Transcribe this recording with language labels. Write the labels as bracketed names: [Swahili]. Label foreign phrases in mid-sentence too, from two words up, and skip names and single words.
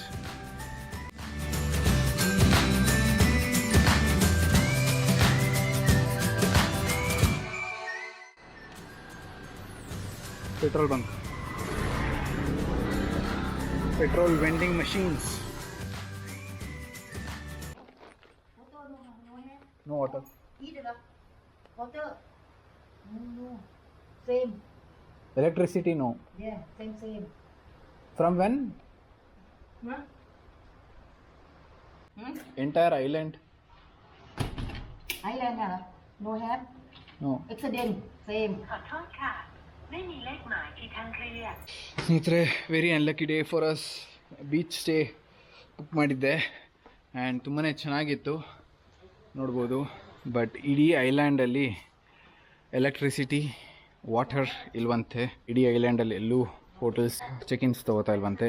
[English] petrol bunk, petrol vending machines. No water. Water. No. Same. Electricity, no. Yeah, same. From when? Huh? Entire island? Island no have. No. Accident. Same. [Thai] ขอโทษค่ะไม่มีเลขหมายที่ทางเคลียร์ [English] ಸ್ನೇಹಿತರೆ, very unlucky day for us. beach stay [Kannada] ಬುಕ್ ಮಾಡಿದ್ದೆ ಆ್ಯಂಡ್ ತುಂಬಾ ಚೆನ್ನಾಗಿತ್ತು, ನೋಡ್ಬೋದು. ಬಟ್ ಇಡೀ ಐಲ್ಯಾಂಡಲ್ಲಿ [English] electricity, water [Kannada] ಇಲ್ವಂತೆ. ಇಡೀ ಐಲ್ಯಾಂಡಲ್ಲಿ ಎಲ್ಲೂ [English] hotels check-ins [Kannada] ತೊಗೋತಾ ಇಲ್ವಂತೆ.